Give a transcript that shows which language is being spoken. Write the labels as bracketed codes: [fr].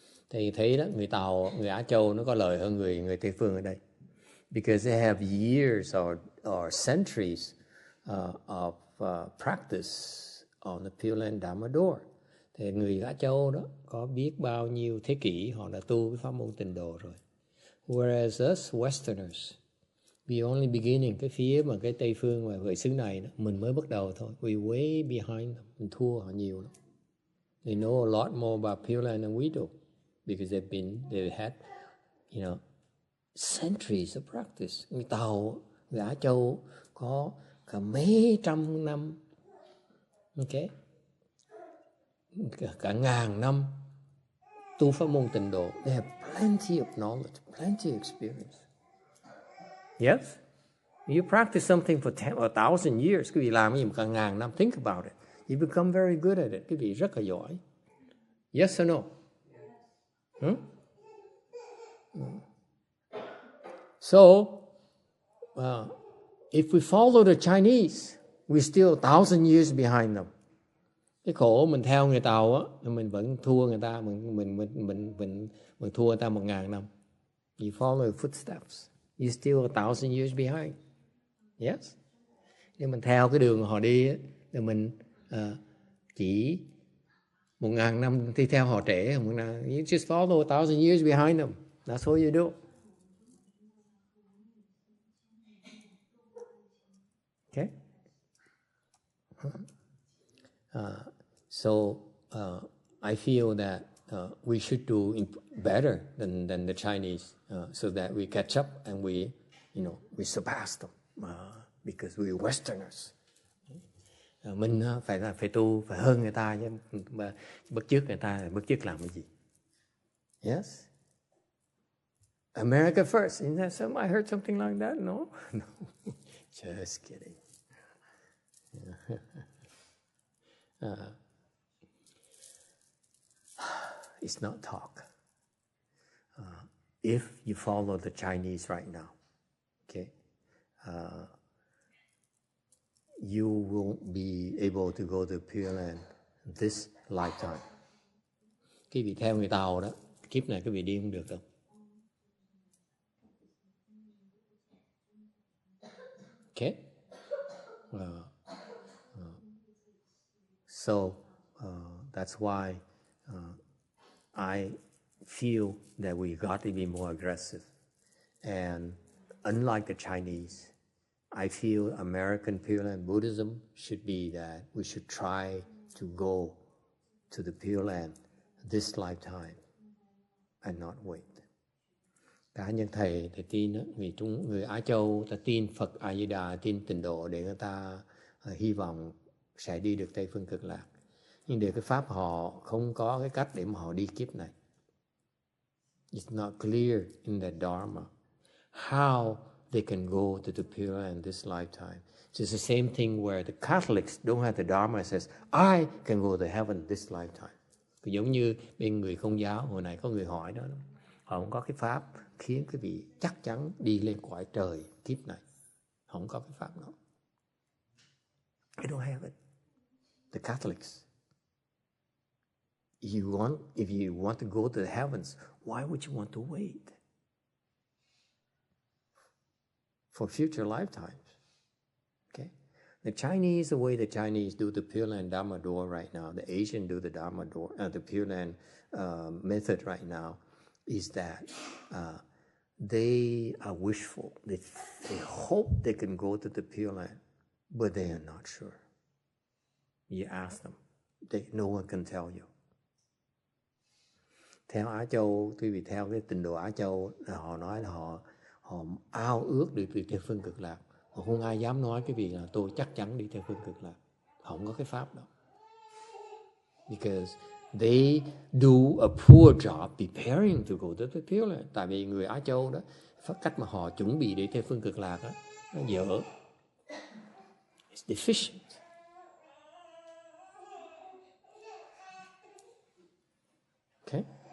[vi] Thì thấy đó, người Tàu, người Á Châu nó có lợi hơn người Tây phương ở đây. [en] Because they have years or centuries of practice on the Pure Land Dharma door. [vi] Thì người Á Châu đó có biết bao nhiêu thế kỷ họ đã tu cái pháp môn tịnh độ rồi. [en] Whereas us Westerners, we only beginning, [vi] cái phía mà cái Tây phương và người xứ này đó, mình mới bắt đầu thôi. [en] We way behind them. [vi] Mình thua họ nhiều lắm. [en] They know a lot more about Pure Land than we do, because they've had, centuries of practice. [vi] Người Tàu, người Á Châu có cả mấy trăm năm, okay, cả ngàn năm tu pháp môn tịnh độ. [en] They have plenty of knowledge, plenty of experience. Yes, you practice something for 1,000 years, [vi] quý vị làm cái gì mà cả ngàn năm, [en] think about it. You become very good at it. [vi] Quý vị rất là giỏi. [en] Yes or no? So, if we follow the Chinese, we're still 1,000 years behind them. [vi] Cái khổ mình theo người Tàu á, mình vẫn thua người ta, mình thua người ta 1,000 năm. [en] You follow the footsteps, you're still 1,000 years behind. Yes. [vi] Nếu mình theo cái đường họ đi á, thì mình chỉ 1,000 năm đi theo họ trễ. [en] You just follow 1,000 years behind them. That's all you do. Okay. So I feel that we should do better than the Chinese, so that we catch up and we surpass them, because we're Westerners. [vi] Mình phải tu, phải hơn người ta chứ, mà bắt chước người ta, bắt chước làm cái gì? [en] Yes. America first. Isn't that something? I heard something like that. No, no. Just kidding. It's not talk. If you follow the Chinese right now, okay, you won't be able to go to Pure Land this lifetime. [vi] Cái vị theo người Tàu đó, kiếp này cái vị đi không được đâu. [en] Okay, So that's why I feel that we got to be more aggressive. And unlike the Chinese, I feel American Pure Land Buddhism should be that we should try to go to the Pure Land this lifetime and not wait. [vi] Cá nhân thầy tin đó, người Á Châu ta tin Phật A Di Đà, tin Tịnh độ để người ta hy vọng sẽ đi được Tây Phương Cực Lạc. Nhưng để cái pháp họ không có cái cách để mà họ đi kiếp này. [en] It's not clear in the Dharma how they can go to the Pure Land this lifetime. It's the same thing where the Catholics don't have the Dharma. It says, I can go to heaven this lifetime. [vi] Giống như bên người Công giáo, hồi này có người hỏi đó, họ không có cái pháp khiến quý vị chắc chắn đi lên cõi trời kiếp này. Họ không có cái pháp đó. [en] They don't have it. The Catholics. If you want to go to the heavens, why would you want to wait for future lifetimes? Okay, the Chinese, the way the Chinese do the Pure Land Dharma door right now, the Asian do the Dharma door, the Pure Land method right now, is that they are wishful. They hope they can go to the Pure Land, but they are not sure. You ask them, no one can tell you. [vi] Theo Á Châu, quý vị theo cái Tịnh độ Á Châu, họ nói là họ ao ước đi Tây Phương Cực Lạc. Họ không ai dám nói cái việc là tôi chắc chắn đi Tây Phương Cực Lạc. Họ không có cái pháp đó. [en] Because they do a poor job preparing to go to the Pure Land. [vi] Tại vì người Á Châu đó, cách mà họ chuẩn bị để Tây Phương Cực Lạc đó, nó dở. [en] It's deficient. Okay?